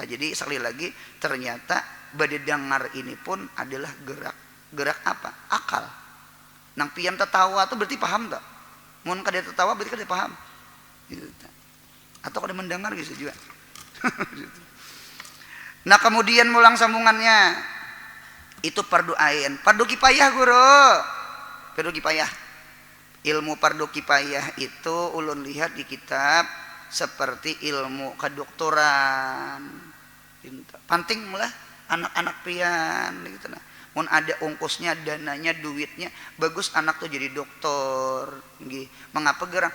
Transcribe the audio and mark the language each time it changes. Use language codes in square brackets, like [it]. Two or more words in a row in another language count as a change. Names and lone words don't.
[id] Jadi sekali lagi ternyata bade dengar ini pun adalah gerak apa? Akal. [bjn] Nang pian tertawa tuh berarti paham tak? Mun kada tertawa berarti kada paham. Gitu. Atau kada mendengar gitu juga. Nah, kemudian mulang sambungannya. [id] Itu fardu ain, fardu kifayah guru. Fardu kifayah. Ilmu fardu kifayah itu [bjn] ulun lihat [id] di kitab seperti ilmu kedokteran. [bjn] Penting lah anak-anak pian gitu nah. Mun ada ongkosnya, dananya, duitnya, bagus anak tuh jadi dokter. Nggih. Mengapa gerang?